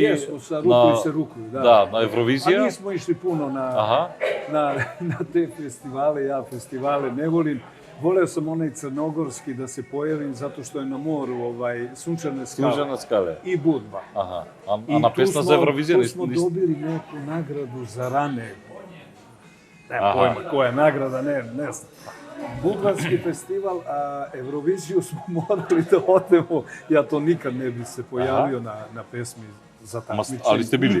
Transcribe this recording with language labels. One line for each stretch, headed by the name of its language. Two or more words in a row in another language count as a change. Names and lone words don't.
Serbian: Jesmo, sa ruku i se rukuju, da.
Macedonian: Да, на Евровизија.
Serbian: A nismo išli puno Аха. na te festivale, ja festivale ne volim. Voleo sam onaj crnogorski da se pojavim zato što je na moru Sunčane skale. Служа на скале. I Budva. Аха. А I
Macedonian: на песна за Евровизија
Serbian: tu smo dobili neku nagradu za rane. Nema Aha. pojma koja je nagrada, ne znam. Budvarski festival, a Euroviziju smo morali da odemo. Ja to nikad ne bi se pojavio na pesmi za takmičenje. ali ste bili?